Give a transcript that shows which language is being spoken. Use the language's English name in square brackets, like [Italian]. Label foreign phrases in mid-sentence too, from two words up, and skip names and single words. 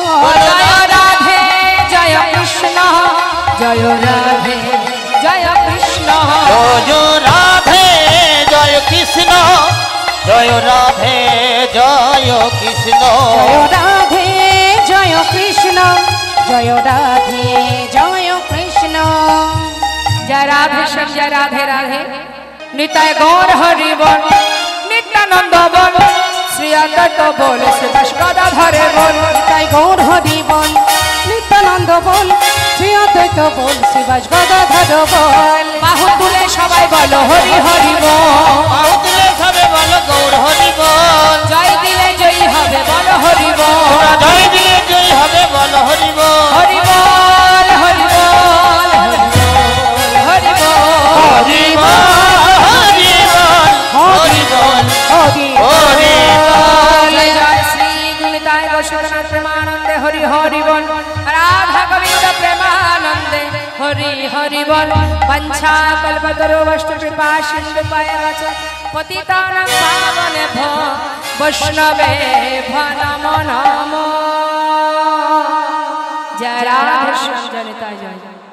[Bangla] জয় রাধে জয় কৃষ্ণ জয় রাধে জয় কৃষ্ণ জয় রাধে জয় কৃষ্ণ জয় রাধে জয় কৃষ্ণ জয় রাধে জয় কৃষ্ণ জয় রাধে জয় কৃষ্ণ [Hindi] जय राधे श्याम जय राधे राधे निताय गौर हरि बोल नित्यानंद बोल श्री अद्वैत बोल श्री गदाधर बोल [Bangla] তাই গৌর হরি বল নিত্যানন্দ বল শ্রী অদ্বৈত বল শিবাস গদাধর বল বাহু তুলে সবাই বলো হরি হরি বল বাহু তুলে সবে বলো গৌর হরি বল জয় দিলে জয়ী হবে বলো হরি বল তোরা জয় দিলে জয় হবে বলো হরি বল হরি বল হরি বল হরি বল হরি বল হরি বল হরি বল হরি হরি বল [Hindi] जय जय श्री गुणिताय गोस्वामी प्रेमानंदे हरि हरि बोल राधा गोविंद प्रेमानंदे हरि हरि बोल [Sanskrit] पंछा कल्पतरु वस्तु कृपा सिंधु पायवच पतितानां पावनेभ्यो वैष्णवे नमो नमो [Hindi] जय राधे श्याम जय निताय जय